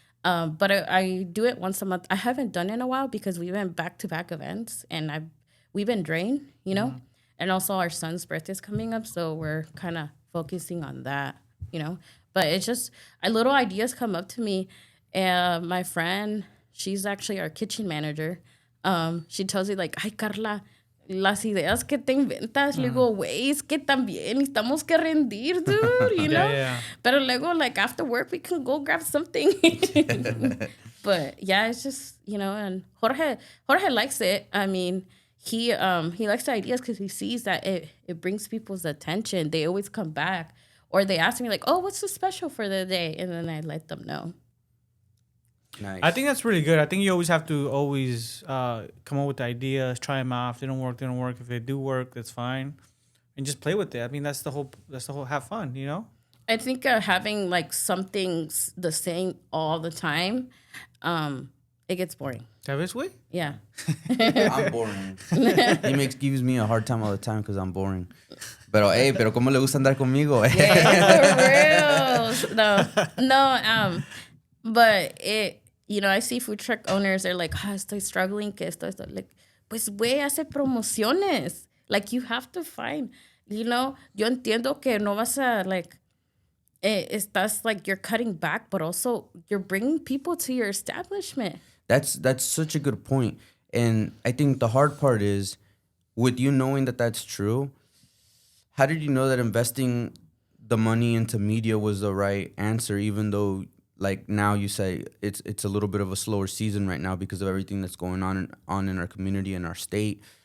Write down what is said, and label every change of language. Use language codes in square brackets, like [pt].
[en] But I do it once a month. I haven't done it in a while because we've been back-to-back events and we've been drained, you know? And also our son's birthday is coming up, so we're kind of focusing on that, you know? But it's just, little ideas come up to me. And my friend, she's actually our kitchen manager. She tells me like, ay, Karla, [es] las ideas que te inventas. Le digo, güey, es que también estamos que rendir, [en] dude, you know? Yeah. [es] Pero luego, [en] like, after work, we can go grab something. But, yeah, it's just, you know, and Jorge likes it. I mean, he likes the ideas because he sees that it brings people's attention. They always come back. Or they ask me, like, oh, what's the special for the day? And then I let them know. Nice. I think that's really good. I think you always have to come up with the ideas, try them out. If they don't work, they don't work. If they do work, that's fine. And just play with it. I mean, that's the whole have fun, you know? I think having, like, something the same all the time, it gets boring. [es] ¿Sabes, güey? [en] Yeah. I'm boring. He gives me a hard time all the time because I'm boring. [es] Pero ¿cómo le gusta andar conmigo? [en] Yeah, for real. No, but you know, I see food truck owners, they're like, [es] estoy [en] struggling, [es] que esto. Like, pues, güey, hace promociones. [en] Like, you have to find, you know, [es] yo entiendo que no vas a, [en] like, [es] estás, [en] like, you're cutting back, but also you're bringing people to your establishment. That's such a good point. And I think the hard part is, with you knowing that that's true, how did you know that investing the money into media was the right answer, even though, like, now you say it's a little bit of a slower season right now because of everything that's going on in our community and our state?